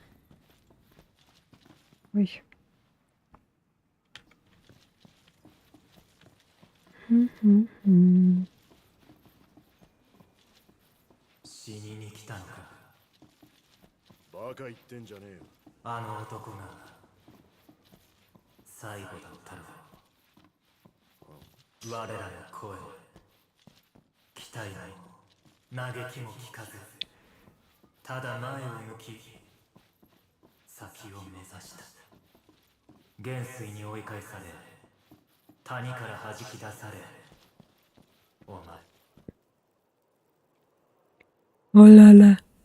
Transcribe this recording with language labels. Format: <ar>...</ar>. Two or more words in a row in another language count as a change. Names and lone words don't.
<ja>Ой. М-м-м. 死にに来たのか。バカ言ってんじゃねえよ。あの男が最後だったろう。我らの声、期待も嘆きも聞かず、ただ前を向き、先を目指した。元帥に追い返され、谷から弾き出され、お前。 О-ля-ля.</ja>